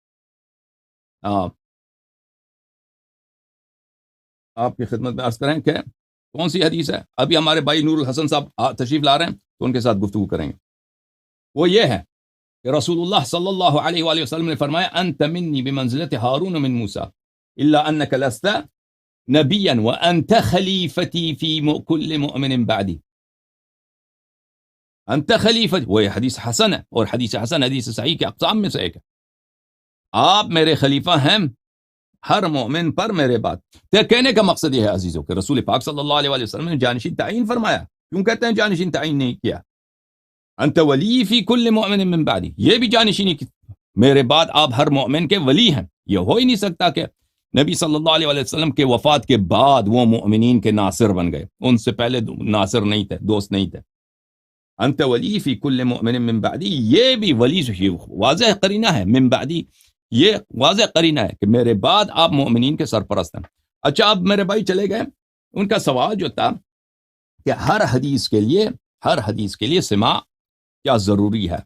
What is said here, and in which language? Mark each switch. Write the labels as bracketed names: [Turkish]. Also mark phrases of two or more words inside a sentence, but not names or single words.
[Urdu] آپ کی خدمت میں عرض کریں کہ کون سی حدیث ہے. ابھی ہمارے بھائی نور الحسن صاحب تشریف لا رہے ہیں، تو ان کے ساتھ گفتگو کریں گے. وہ یہ ہے کہ رسول اللہ صلی اللہ علیہ وآلہ وسلم نے فرمایا [Arabic] انت منی بمنزلت ہارون من موسیٰ الا انک لست نبیا وانت خلیفتی فی کل مؤمن بعدی. انت خلیفتی، [Urdu] وہ حدیث حسن ہے، اور حدیث حسن حدیث صحیح کے اقسام میں سے ایک ہے. آپ میرے خلیفہ ہیں ہر مومن پر میرے بعد. تو کہنے کا مقصد یہ ہے عزیزوں کہ رسول پاک [Arabic] صلی اللہ علیہ وآلہ وسلم [Urdu] نے جانشین تعین فرمایا. کیوں کہتے ہیں جانشین تعین نہیں کیا؟ [Arabic] انت ولی فی کل مؤمن من بعدی، [Urdu] یہ بھی جانشینی کی میرے بعد آپ ہر مومن کے ولی ہیں. یہ ہو ہی نہیں سکتا کہ نبی [Arabic] صلی اللہ علیہ وسلم [Urdu] کے وفات کے بعد وہ مؤمنین کے ناصر بن گئے، ان سے پہلے ناصر نہیں تھے، دوست نہیں تھے. [Arabic] انت ولی فی کل مؤمن من بعدی، [Urdu] یہ بھی ولی سے واضح قرینہ ہے. [Arabic] من بعدی [Urdu] یہ واضح قرینہ ہے کہ میرے بعد آپ مومنین کے سرپرست ہیں. اچھا اب میرے بھائی چلے گئے، ان کا سوال جو تھا کہ ہر حدیث کے لیے سماع کیا ضروری ہے.